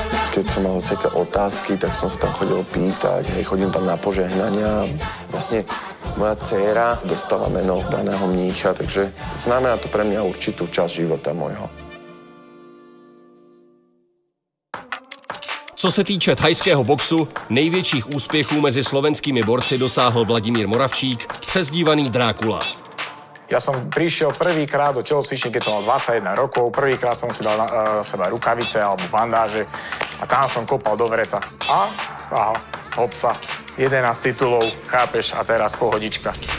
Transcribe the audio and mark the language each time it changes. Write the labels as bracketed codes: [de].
[sk] Keď som mal hociaké otázky, tak som sa tam chodil pýtať, chodím tam na požehnania. Vlastne moja dcéra dostala meno daného mnícha, takže znamená to pre mňa určitú časť života môjho. [cs] Co se týče thajského boxu, největších úspěchů mezi slovenskými borci dosáhl Vladimír Moravčík, přezdívaný Drákula. [sk] Ja som prišiel prvýkrát do telocvične, keď som mal 21 rokov. Prvýkrát som si dal na seba rukavice alebo bandáže a tam som kopal do vreca. A hopsa, 11 titulov, chápeš, a teraz pohodička.